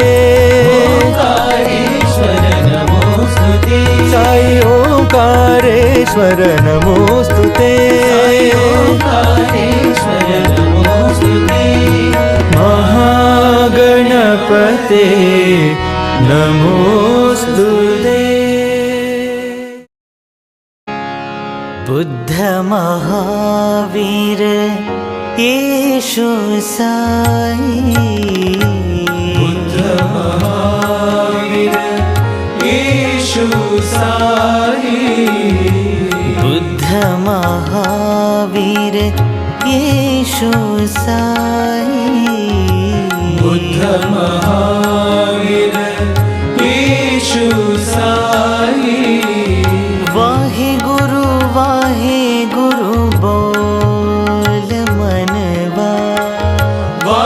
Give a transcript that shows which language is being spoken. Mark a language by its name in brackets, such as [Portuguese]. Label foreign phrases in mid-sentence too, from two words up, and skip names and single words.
[Sanskrit] साई ओंकारेश्वर नमोस्तुते। महागणपते नमोस्तुते। बुद्ध महावीर येशु साई। बुद्ध महावीर येशु साई। बुद्ध महावीर येशु साई। बुद्ध महावीर येशु साई। [Hindi] वाहे गुरु बोल मनवा।